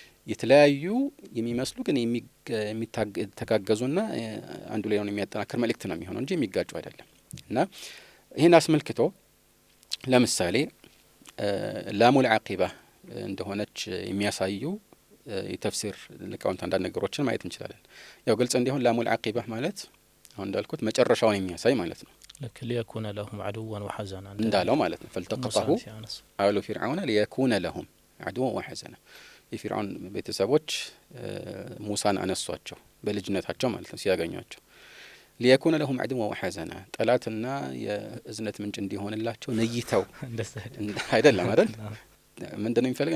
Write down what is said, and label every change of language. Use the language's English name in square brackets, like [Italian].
[Amharic] የተለያዩ የሚመስሉ ግን የሚተጋገዙና አንዱ ሌላውን የሚያጠናክር መልእክት ነው የሚሆነው እንጂ የሚጋጩ አይደለም። እና ይሄን አስመልክቶ ለምሳሌ ላሙል ዓቂባ እንደሆነች የሚያሳዩ የተፍሲር ሊቃውንት አንዳንድ ነገሮችን ማየት እንችላለን። ያው ግልጽ እንዲሆን ላሙል ዓቂባ ማለት አሁን እንዳልኩት መጨረሻውን የሚያሳይ ማለት ነው። [Arabic] لكن ليكون لهم عدوا وحزنا [Amharic] እንዳለው ማለት ነው። [Arabic] فالتقطه آل فرعون ليكون لهم عدوا وحزنا [Amharic] የፊርዓውን ቤተሰቦች ሙሳን አነሷቸው በልጅነታቸው ማለት ነው ሲያገኟቸው። [Arabic] ليكون لهم عدوا وحزنا [Amharic] ጠላትና የእዝነት ምንጭ እንዲሆንላቸው ነይተው አይደለም አይደል? ምንድነው የሚፈልግ?